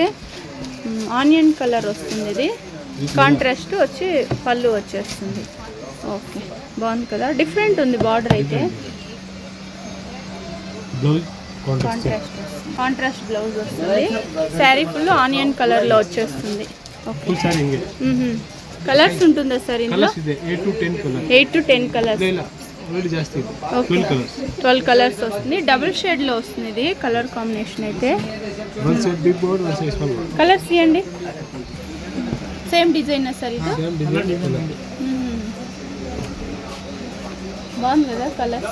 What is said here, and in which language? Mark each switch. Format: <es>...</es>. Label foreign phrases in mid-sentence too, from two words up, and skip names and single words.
<en>onion colour</en> <te>వస్తుంది. ఇది కాంట్రాస్ట్ వచ్చి పళ్ళు వచ్చేస్తుంది. ఓకే. బాగుంది కదా. డిఫరెంట్ ఉంది బార్డర్ అయితే. బ్లౌజ్</te> <en>contrast blouse</en> <te>వస్తుంది. శారీ</te> <en>full onion colour</en> <te>వచ్చేస్తుంది. ఓకే.</te> <kn>ಫುಲ್ ಸಾರಿ ಹಿಂಗೆ</kn> <te>కలర్స్ ఉంటుందా సార్ ఇందులో?</te> <kn>ಕಲರ್ಸ್ ಇದೆ 8 to 10 ಕಲರ್.</kn> <te>8 to 10 కలర్స్.</te> <kn>ಇಲ್ಲ ಆಲ್ರೆಡಿ ಜಾಸ್ತಿ ಇದೆ.</kn> <te>ఓకే. 12 కలర్స్. 12 కలర్స్ వస్తుంది.</te> <en>double shade</en> <te>వస్తుంది ఇది</te> <en>colour combination</en> <te>అయితే.</te> <en>one side big board, one side small board.</en> <te>కలర్స్ ఇవ్వండి.</te> <en>same design sir</en> <te>ఇది?</te> <en>same design.</en> <te>బాగుంది కదా కలర్స్.</te>